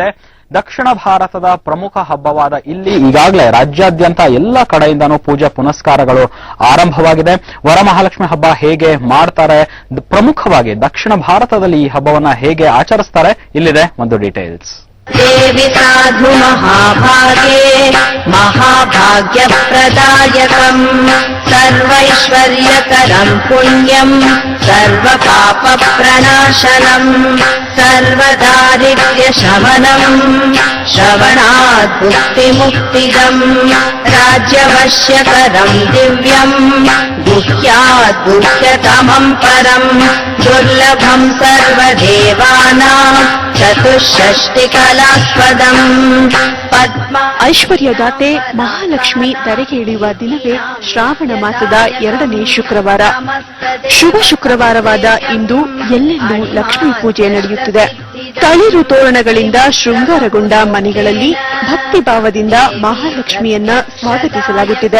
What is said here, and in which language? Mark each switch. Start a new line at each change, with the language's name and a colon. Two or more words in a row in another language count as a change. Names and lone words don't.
Kannada: ದಕ್ಷಿಣ ಭಾರತದ ಪ್ರಮುಖ ಹಬ್ಬವಾದ ಇಲ್ಲಿ ಈಗಾಗಲೇ ರಾಜ್ಯಾದ್ಯಂತ ಎಲ್ಲ ಕಡೆಯಿಂದನೂ ಪೂಜೆ ಪುನಸ್ಕಾರಗಳು ಆರಂಭವಾಗಿದೆ. ವರಮಹಾಲಕ್ಷ್ಮಿ ಹಬ್ಬ ಹೇಗೆ ಮಾಡ್ತಾರೆ, ಪ್ರಮುಖವಾಗಿ ದಕ್ಷಿಣ ಭಾರತದಲ್ಲಿ ಈ ಹಬ್ಬವನ್ನ ಹೇಗೆ ಆಚರಿಸ್ತಾರೆ, ಇಲ್ಲಿದೆ ಒಂದು ಡೀಟೇಲ್ಸ್.
Sanskrit: देवि साधु महाभागे महाभाग्यप्रदायकम् सर्वैश्वर्यकरम् पुण्यम् सर्वपापप्रणाशनम् सर्वदारिद्र्यशमनम् श्रवणात् मुक्तिमुक्तिदम् राज्यवश्यकरम् दिव्यम् गुह्यात् गुह्यतमम् परम् दुर्लभम् सर्वदेवानाम् चतुष्षष्टिकलास्पदम् ಪದ್ಮ
Kannada: ಐಶ್ವರ್ಯದಾತೆ ಮಹಾಲಕ್ಷ್ಮಿ ಧರೆಗೆ ಇಳಿಯುವ ದಿನವೇ ಶ್ರಾವಣ ಮಾಸದ 2ನೇ ಶುಕ್ರವಾರ. ಶುಭ ಶುಕ್ರವಾರವಾದ ಇಂದು ಎಲ್ಲೆಲ್ಲೂ ಲಕ್ಷ್ಮೀ ಪೂಜೆ ನಡೆಯುತ್ತಿದೆ. ತಳಿರು ತೋರಣಗಳಿಂದ ಶೃಂಗಾರಗೊಂಡ ಮನೆಗಳಲ್ಲಿ ಭಕ್ತಿ ಭಾವದಿಂದ ಮಹಾಲಕ್ಷ್ಮಿಯನ್ನ ಸ್ವಾಗತಿಸಲಾಗುತ್ತಿದೆ.